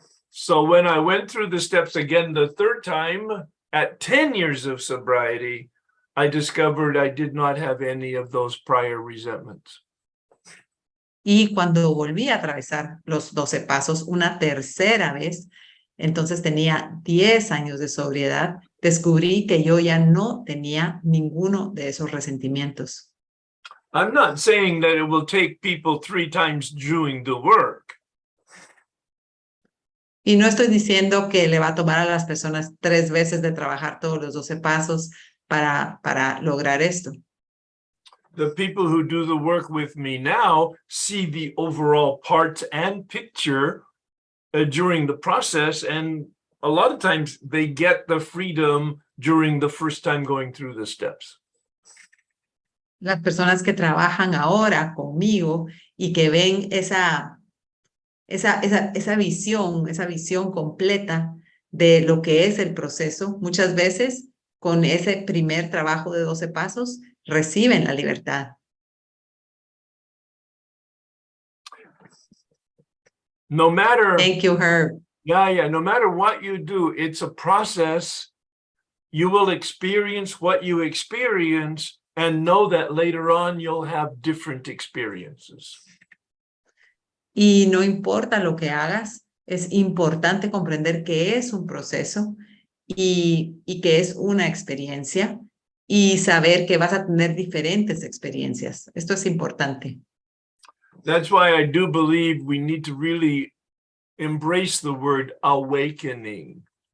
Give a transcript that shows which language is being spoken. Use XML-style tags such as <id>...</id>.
<en>So when I went through the steps again the 3rd time at 10 years of sobriety, I discovered I did not have any of those prior resentments.</en> <es>Y cuando volví a atravesar los 12 pasos una 3ª vez, entonces tenía 10 años de sobriedad, descubrí que yo ya no tenía ninguno de esos resentimientos.</es> <en>I'm not saying that it will take people 3 times doing the work.</en> <es>Y no estoy diciendo que le va a tomar a las personas 3 veces de trabajar todos los 12 pasos para lograr esto.</es> <en>The people who do the work with me now see the overall parts and picture during the process and a lot of times they get the freedom during the first time going through the steps.</en> <es>Las personas que trabajan ahora conmigo y que ven esa visión completa de lo que es el proceso, muchas veces con ese primer trabajo de 12 pasos, reciben la libertad.</es> <en>No matter, Thank you, Herb. yeah, no matter what you do, it's a process. You will experience what you experience and know that later on you'll have different experiences.</en> <es>Y no importa lo que hagas, es importante comprender que es un proceso y que es una experiencia y saber que vas a tener diferentes experiencias. Esto es importante.</es> <en>That's why I do believe we need to really embrace the word awakening.</en>